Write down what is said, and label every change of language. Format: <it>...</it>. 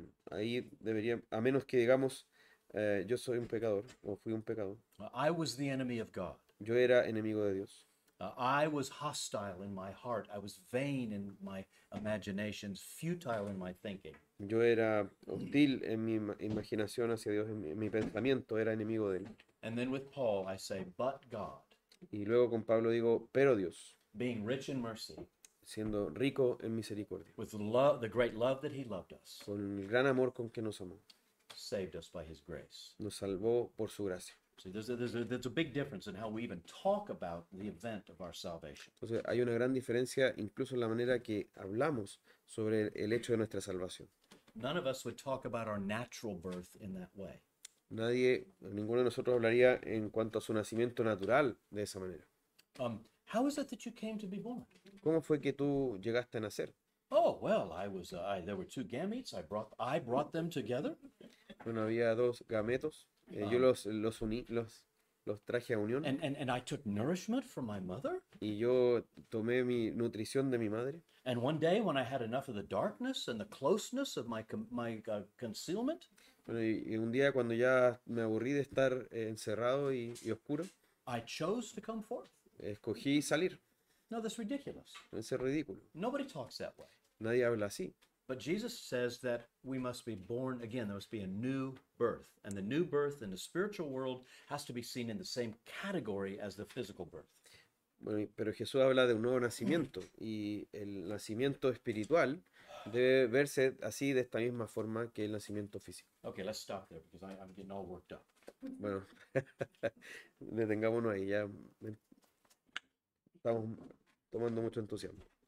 <es>Ahí debería, a menos que digamos, yo soy un pecador o fui un pecador,</es> <en>I was the enemy of God.</en> <es>yo era enemigo de Dios,</es> <en>I was hostile in my heart. I was vain in my imaginations, futile in my thinking.</en> <es>yo era hostil en mi imaginación hacia Dios, en mi pensamiento, era enemigo de él.</es> <en>And then with Paul, I say, but God,</en> <es>Y luego con Pablo digo, pero Dios,</es> <en>being rich in mercy,</en> <es>siendo rico en misericordia,</es> <en>with love, the great love that he loved us,</en> <es>con el gran amor con que nos amó,</es> <en>saved us by his grace.</en> <es>nos salvó por su gracia.</es> <en>See, there's a big difference in how we even talk about the event of our salvation.</en> <es>Entonces hay una gran diferencia incluso en la manera que hablamos sobre el hecho de nuestra salvación.</es> <en>None of us would talk about our natural birth in that way.</en> <es>Ninguno de nosotros hablaría en cuanto a su nacimiento natural de esa manera.</es> <en>How is it that you came to be born?</en> <es>¿Cómo fue que tú llegaste a nacer?</es> <en>Oh, well, there were two gametes. I brought them together.</en> <es>Bueno, había dos gametos, yo los uní, los los traje a unión</es> <en>and I took nourishment from my mother.</en> <es>y yo tomé mi nutrición de mi madre.</es> <en>And one day when I had enough of the darkness and the closeness of my concealment,</en> <es>Bueno, y un día cuando ya me aburrí de estar encerrado y oscuro,</es> <en>I chose to come forth.</en> <es>escogí salir.</es> <en>No, that's ridiculous.</en> <es>Eso es ridículo.</es> <en>Nobody talks that way.</en> <es>Nadie habla así.</es> <en>But Jesus says that we must be born again. There must be a new birth. And the new birth in the spiritual world has to be seen in the same category as the physical birth.</en> <es>Bueno, pero Jesús habla de un nuevo nacimiento y el nacimiento espiritual debe verse así de esta misma forma que el nacimiento físico.</es> <en>Okay, let's stop there because I'm getting all worked up.</en> <es>Bueno, detengámonos ahí, ya estamos tomando mucho entusiasmo.</es>